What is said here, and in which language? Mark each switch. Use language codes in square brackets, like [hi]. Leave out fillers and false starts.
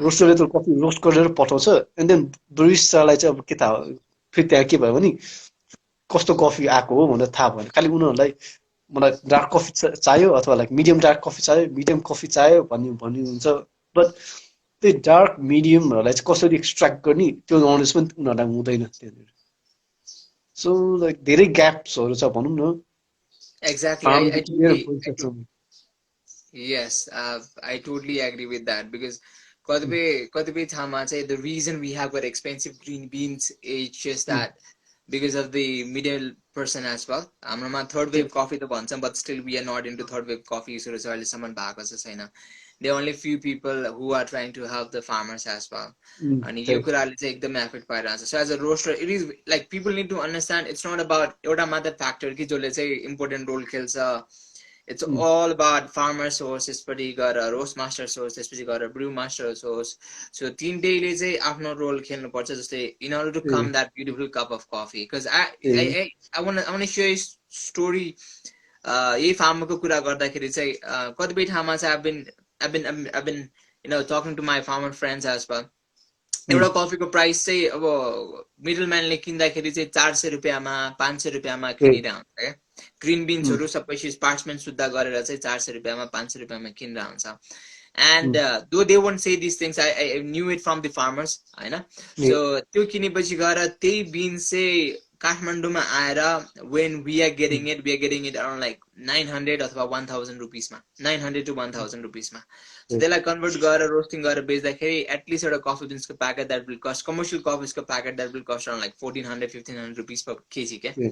[ne] रोस्टरले त coffee roast गरेर पठाउँछ एन्ड देन बरिस्टालाई चाहिँ अब के थाहा फेरि त्यहाँ के भयो भने कस्तो कफी आएको हो भनेर थाहा भएन खालि उनीहरूलाई मलाई डार्क कफी चाहियो अथवा लाइक मिडियम डार्क कफी चाहियो मिडियम कफी चाहियो भन्ने हुन्छ बट त्यही डार्क मिडियमहरूलाई चाहिँ कसरी एक्सट्र्याक्ट गर्ने त्यो नलेज पनि उनीहरूलाई हुँदैन त्यहाँनिर सो लाइक धेरै ग्याप्सहरू छ भनौँ न [en] exactly. [ne] फार्मदेखि लिएर पैसासम्म [en] Yes, I totally agree with that because [ne] कतिपय ठाउँमा चाहिँ [en] the reason we have got expensive green beans is just that because of the middle person as well. हाम्रोमा third wave coffee त भन्छौँ but still we are not into third wave coffee so [ne] अहिलेसम्म भएको चाहिँ छैन. [en] There are only few people who are trying to help the farmers as well. [ne] अनि यो कुराले चाहिँ एकदमै एफेक्ट पाइरहेको छ. [en] So as a roaster, it is like people need to understand it's not about [ne] एउटा मात्र फ्याक्टर कि जसले चाहिँ इम्पोर्टेन्ट रोल खेल्छ. [en] It's all about farmer source, [ne] त्यसपछि गएर [en] roast master source, त्यसपछि गएर brew master source. [ne] So तीनटैले चाहिँ आफ्नो रोल खेल्नुपर्छ जस्तै [en] in order to come that beautiful cup of coffee. Because I want to share a story. [ne] यही फार्मरको कुरा गर्दाखेरि चाहिँ कतिपय ठाउँमा चाहिँ [en] I've been talking to my farmer friends as well. [ne] एउटा कफीको प्राइस चाहिँ अब मिडल म्यानले किन्दाखेरि चाहिँ 400 रुपियाँमा 500 रुपियाँमा किनिरहेको हुन्छ क्या ग्रिन बिन्सहरू सबै पार्चमेन्ट शुद्ध गरेर चाहिँ 400 रुपियाँमा 500 रुपियाँमा किनिरहेको हुन्छ [en] and though they want say this things I knew it from the farmers होइन [ne] सो त्यो किनेपछि गएर त्यही बिन्स चाहिँ काठमाडौँमा आएर [en] when we are getting it around like 900 अथवा 1000 रुपिसमा 900 to 1000 रुपिसमा so त्यसलाई कन्भर्ट गरेर रोस्टिङ गरेर बेच्दाखेरि एटलिस्ट एउटा कफी बिन्सको packet that will cost commercial कफिजको packet that will cost around like 1400-1500 rupees per KG के